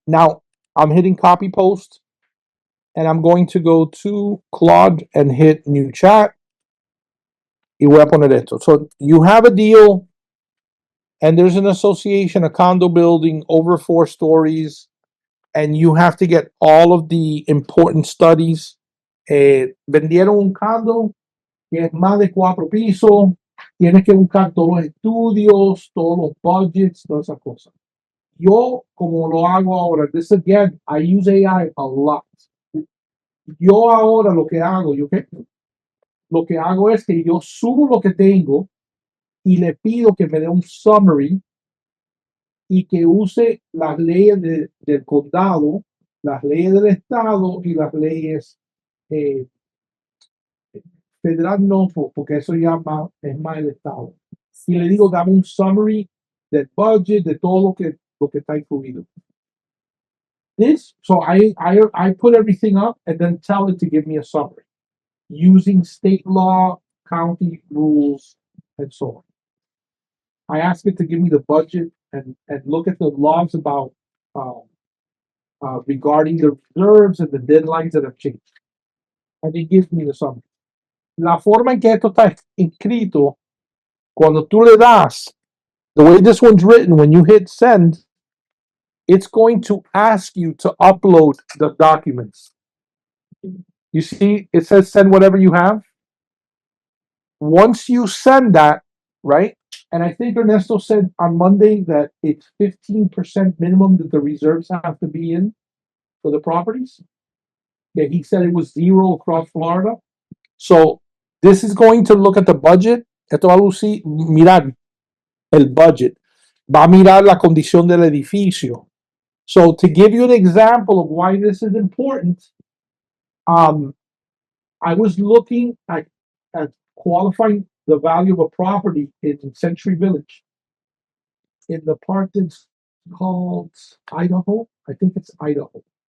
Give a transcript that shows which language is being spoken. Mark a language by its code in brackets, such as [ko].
[en] Now I'm hitting copy post and I'm going to go to Claude and hit new chat. [es] Y voy a poner esto. [en] So you have a deal and there's an association, a condo building over 4 stories, and you have to get all of the important studies. [es] Vendieron un condo que es más de 4 pisos, tienes que buscar todos los estudios, todos los budgets, todas esas cosas. Yo, como lo hago ahora, [en] this again, I use AI a lot. [es] Yo ahora lo que hago, lo que hago es que yo subo lo que tengo y le pido que me dé un summary y que use las leyes del condado, las leyes del estado y las leyes federal no, porque eso ya es más el estado. Y le digo, dame un summary del budget, de todo lo que está incluido. [en] So I put everything up and then tell it to give me a summary using state law, county rules, and so on. I ask it to give me the budget and look at the laws about regarding the reserves and the deadlines that have changed. And it gives me the summary. [es] La forma en que esto está escrito, cuando tú le das, [en] the way this one's written, when you hit send, it's going to ask you to upload the documents. You see, it says send whatever you have. Once you send that, right? And I think Ernesto said on Monday that it's 15% minimum that the reserves have to be in for the properties. Yeah, he said it was 0 across Florida. So this is going to look at the budget. [es] Esto va a mirar el budget. Va a mirar la condición del edificio. [en] So to give you an example of why this is important, I was looking at qualifying the value of a property in Century Village in the part that's called Idaho. I think it's Idaho.